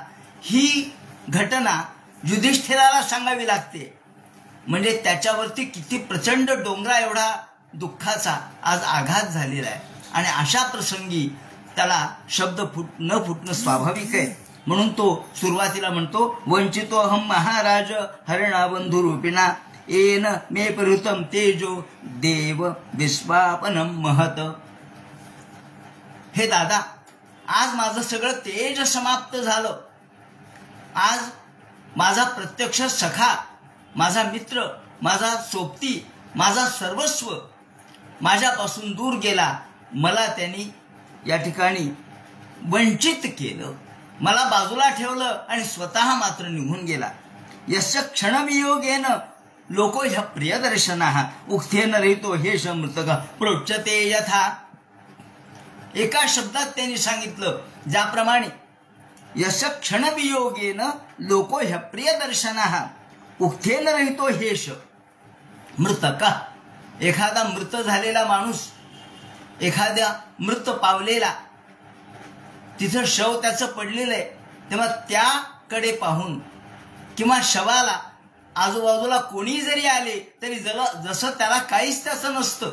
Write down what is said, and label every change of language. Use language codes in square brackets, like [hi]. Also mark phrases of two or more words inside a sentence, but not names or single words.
[mr] ही घटना युधिष्ठिराला सांगावी लागते. म्हणजे त्याच्यावरती किती प्रचंड डोंगरा एवढा दुःखाचा आज आघात झालेला आहे आणि अशा प्रसंगी त्याला शब्द न फुटणं स्वाभाविक आहे. म्हणून तो सुरुवातीला म्हणतो, [sa] वंचितो अहम महाराज हरिणाबंधू रूपिणा, येन मे परिहृतम तेजो देव विश्वापनम महत. [mr] हे दादा, आज माझं सगळं तेज समाप्त झालं. आज माझा प्रत्यक्ष सखा, माझा मित्र, माझा सोबती, माझा सर्वस्व माझ्यापासून दूर गेला. मला त्यांनी या ठिकाणी वंचित केलं, मला बाजूला ठेवलं आणि स्वतः मात्र निघून गेला. [sa] यस्य क्षणवियोगेन लोको ह्य प्रियदर्शनाः, उक्थेन रहितो हे मृतक प्रोच्यते यथा. [mr] एका शब्दात त्यांनी सांगितलं, ज्याप्रमाणे [sa] यस्य क्षणवियोगेन लोको ह्य प्रियदर्शनाः उक्थेन रहितो हेश मृतका. [mr] एखादा मृत झालेला माणूस, एखाद्या मृत पावलेला, तिथं शव त्याचं पडलेलं आहे, तेव्हा त्याकडे पाहून किंवा शवाला आजूबाजूला कोणी जरी आले तरी जसं त्याला काहीच त्याचं नसतं.